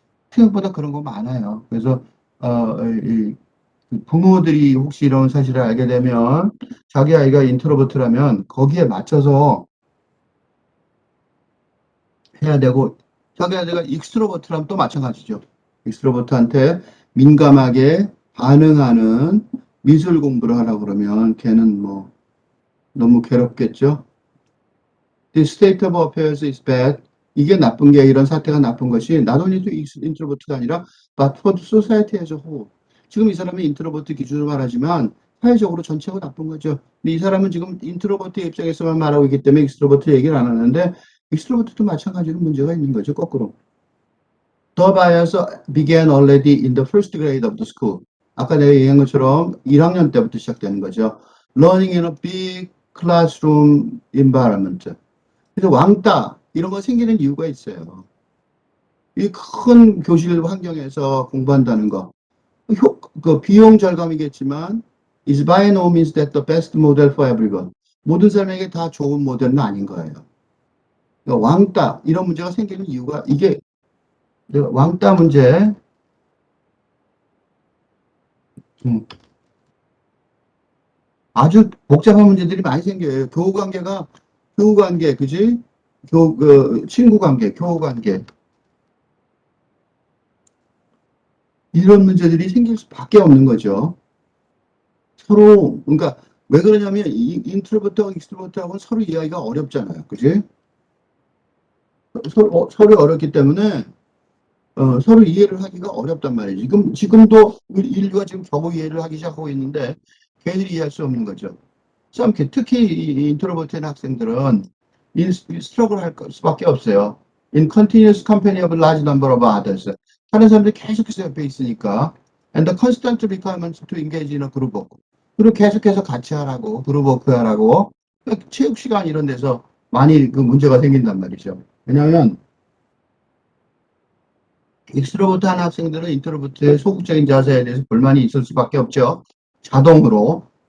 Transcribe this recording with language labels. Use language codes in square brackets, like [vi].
[ko] 생각보다 그런 거 많아요. 그래서, 이 부모들이 혹시 이런 사실을 알게 되면 자기 아이가 인트로버트라면 거기에 맞춰서 해야 되고, 자기 아이가 익스트로버트라면 또 마찬가지죠. 익스트로버트한테 민감하게 반응하는 미술 공부를 하라고 그러면 걔는 뭐 너무 괴롭겠죠. [en] The state of affairs is bad. [ko] 이게 나쁜 게, 이런 사태가 나쁜 것이 [en] not only to introvert가 아니라 but for the society as a whole. [ko] 지금 이 사람이 인트로버트 기준으로 말하지만 사회적으로 전체가 나쁜 거죠. 근데 이 사람은 지금 인트로버트 입장에서만 말하고 있기 때문에 익스트로버트 얘기를 안 하는데, 익스트로버트도 마찬가지로 문제가 있는 거죠. 거꾸로. [en] The bias began already in the first grade of the school. [ko] 아까 내가 얘기한 것처럼 1학년 때부터 시작되는 거죠. [en] Learning in a big classroom environment. [ko] 그래서 왕따 이런 거 생기는 이유가 있어요. 이 큰 교실 환경에서 공부한다는 거. 그 비용 절감이겠지만 [en] is by no means that the best model for everyone. [ko] 모든 사람에게 다 좋은 모델은 아닌 거예요. 그러니까 왕따 이런 문제가 생기는 이유가 이게, 왕따 문제, 음, 아주 복잡한 문제들이 많이 생겨요. 교우 관계, 그지? 친구 관계, 교우 관계 이런 문제들이 생길 수밖에 없는 거죠. 서로, 그러니까 왜 그러냐면 이 인트로버트하고 익스트로버트하고는 서로 이해하기가 어렵잖아요. 그지? 서로 어렵기 때문에 서로 이해를 하기가 어렵단 말이에요. 지금도 인류가 지금 겨우 이해를 하기 시작하고 있는데 걔들이 이해할 수 없는 거죠. 특히 이 인트로버트인 학생들은 스트러글 할 수밖에 없어요. [en] In continuous company of a large number of others. [ko] 다른 사람들이 계속해서 옆에 있으니까. [en] And the constant requirements to engage in a group work. [ko] 그리고 계속해서 같이 하라고, 그룹 워크 하라고. 그러니까 체육 시간 이런 데서 많이 그 문제가 생긴단 말이죠. 왜냐하면 익스트로버트 한 학생들은 인트로버트의 소극적인 자세에 대해서 불만이 있을 수밖에 없죠. 자동으로.